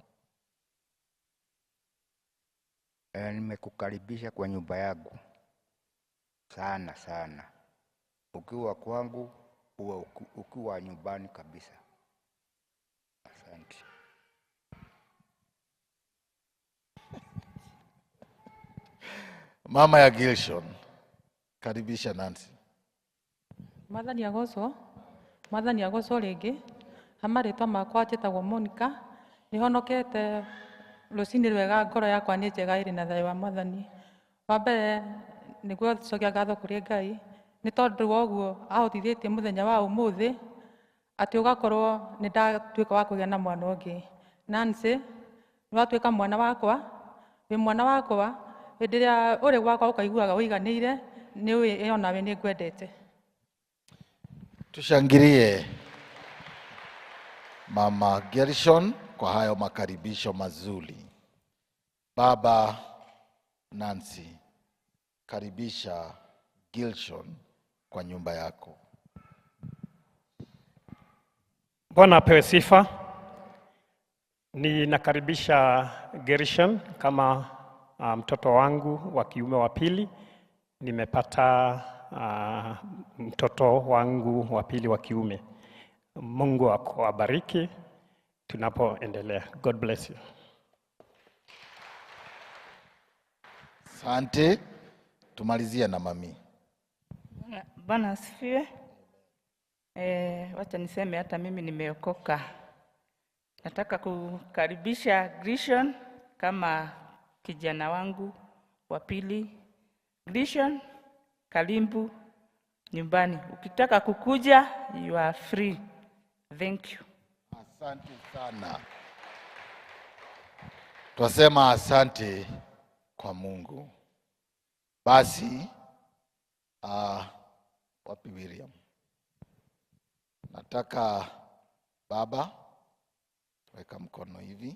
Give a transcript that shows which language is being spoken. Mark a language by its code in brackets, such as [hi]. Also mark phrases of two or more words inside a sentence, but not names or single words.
[sw] Nimekukaribisha kwa nyumba yangu sana sana. Ukiwa kwangu, ukiwa nyumbani kabisa. Asante. Mama ya Grishon, karibisha Nancy. [ki] Mwathani agocwo rĩngĩ. Amaritwa makwa njĩtagwo Monica. Nĩhonokete rũcinĩ rwega, ngoro yakwa nĩ njega, ĩrĩ na thayũ wa Mwathani. Wa mbere nĩguo cokia ngatho kũrĩ Ngai nĩ tondũ wa ũguo ahotithĩtie mũthenya wa ũmũthĩ atĩ ũgakorwo nĩ ndatuĩka wa kũgĩa na mwana ũngĩ. Nancy, nĩwatuĩka mwana wakwa, wĩ mwana wakwa. Hĩndĩ ĩrĩa ũrĩ gwakwa ũkaiguaga ũiganĩire, nĩ onawe nĩ ngwendete. [sw] Tushangilie Mama Grishon kwa hayo makaribisho mazuri. Baba Nancy, karibisha Grishon kwa nyumba yako. Bwana apewe sifa. Ninakaribisha Grishon kama mtoto wangu wa kiume wa pili. Nimepata mtoto wangu wa pili wa kiume. Mungu akubariki tunapoendelea. [en] God bless you. [sw] Asante. Tumalizia na mami. Bwana asifiwe. Wacha niseme hata mimi nimeokoka. Nataka kukaribisha Grishon kama kijana wangu wa pili. Grishon, karibu nyumbani. Ukitaka kukuja, [en] you are free. Thank you. [sw] Asante sana. Twasema asante kwa Mungu. Basi wapi William? Nataka baba weka mkono hivi.